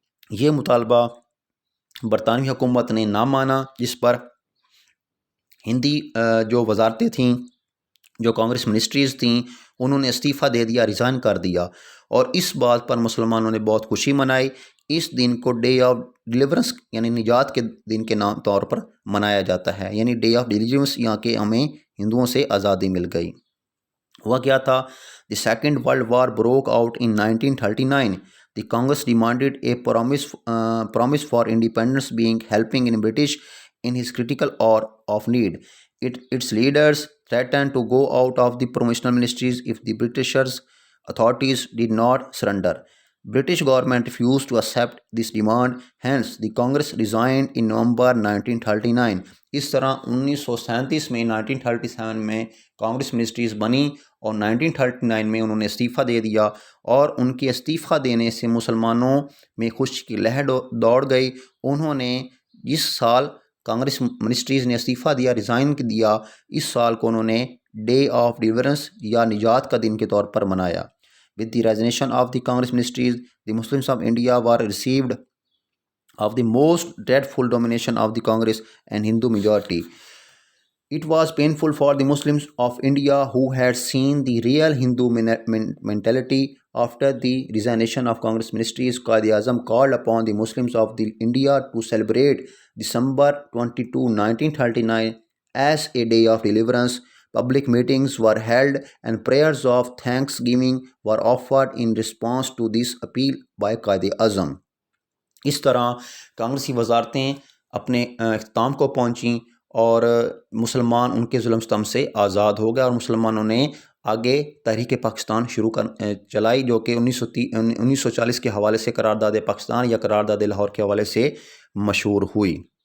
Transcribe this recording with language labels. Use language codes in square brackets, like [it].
[ur] یہ مطالبہ برطانوی حکومت نے نہ مانا، جس پر ہندی جو وزارتیں تھیں، جو کانگریس منسٹریز تھیں، انہوں نے استعفیٰ دے دیا، ریزائن کر دیا. اور اس بات پر مسلمانوں نے بہت خوشی منائی. اس دن کو ڈے آف ڈیلیورنس یعنی نجات کے دن کے نام طور پر منایا جاتا ہے. یعنی ڈے آف ڈیلیورنس، یہاں کے ہمیں ہندوؤں سے آزادی مل گئی. ہوا کیا تھا؟ [en] The second world war broke out in 1939. The Congress demanded a promise for independence being helping in British in his critical hour of need. Its leaders threatened to go out of the provisional ministries if the Britishers authorities did not surrender. British government refused to accept this demand, hence the Congress resigned in November 1939. [ur] اس طرح 1937 میں 1937 میں Congress ministries بنی اور 1939 میں انہوں نے استعفیٰ دے دیا. اور ان کے استعفیٰ دینے سے مسلمانوں میں خوشی کی لہر دوڑ گئی. انہوں نے جس سال کانگریس منسٹریز نے استعفیٰ دیا، ریزائن دیا، اس سال کو انہوں نے ڈے آف ڈیلیورنس یا نجات کا دن کے طور پر منایا. [en] With the resignation of the Congress ministries, the Muslims of India were received of the most dreadful domination of the Congress and Hindu majority. It was painful for the Muslims of India who had seen the real Hindu mentality. After the resignation of Congress ministries, Quaid-e-Azam called upon the Muslims of India to celebrate December 22, 1939 as a day of deliverance. Public meetings were held and prayers of thanksgiving were offered in response to this appeal by Quaid-e-Azam. [ur] اس طرح کانگریسی وزارتیں اپنے اختتام کو پہنچیں اور مسلمان ان کے ظلم ستم سے آزاد ہو گئے، اور مسلمانوں نے آگے تحریک پاکستان چلائی، جو کہ 1940 کے حوالے سے قرارداد پاکستان یا قرارداد لاہور کے حوالے سے مشہور ہوئی.